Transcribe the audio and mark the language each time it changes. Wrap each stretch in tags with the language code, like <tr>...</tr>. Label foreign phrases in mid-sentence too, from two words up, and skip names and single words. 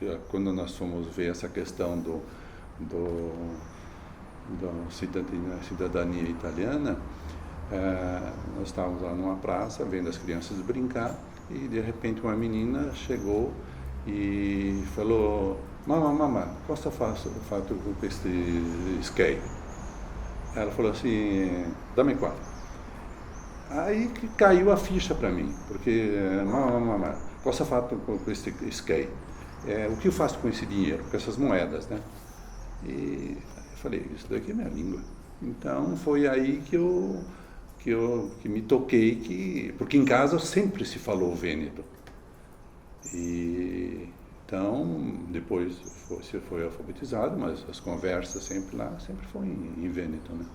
<pt>quando nós fomos ver essa questão da cidadania italiana, nós estávamos lá numa praça vendo as crianças brincar e de repente uma menina chegou e falou:</pt> <it>mamma, cosa fatto con questi skate?</it> <pt>Ela falou assim:</pt> <it>dammi qua.</it> <pt>Aí que caiu a ficha para mim, porque</pt> <it>mamma, cosa fatto con questi skate?</it> <pt>O que eu faço com esse dinheiro, com essas moedas, né? E eu falei: isso daqui é minha língua. Então foi aí que me toquei, porque em casa sempre se falou vêneto. E então depois você foi alfabetizado, mas as conversas sempre lá sempre foi em vêneto, né?</pt>